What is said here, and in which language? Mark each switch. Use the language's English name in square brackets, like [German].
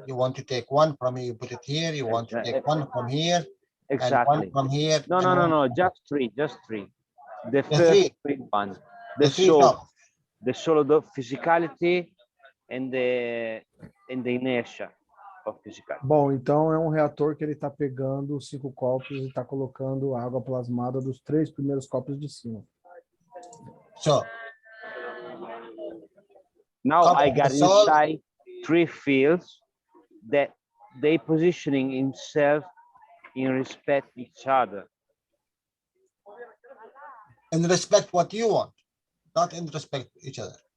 [English] You want to take one from here, you put it here. You want to take one from here. Exactly. And one from here. No, just three. The first three one. The solid physicality and the inertia of physicality. [Portuguese] Bom, então é um reator que ele está pegando os 5 copos e está colocando a água plasmada dos 3 primeiros copos de cima. [English] So now I got inside 3 fields that they positioning himself in respect each other. In respect what you want, not in respect each other.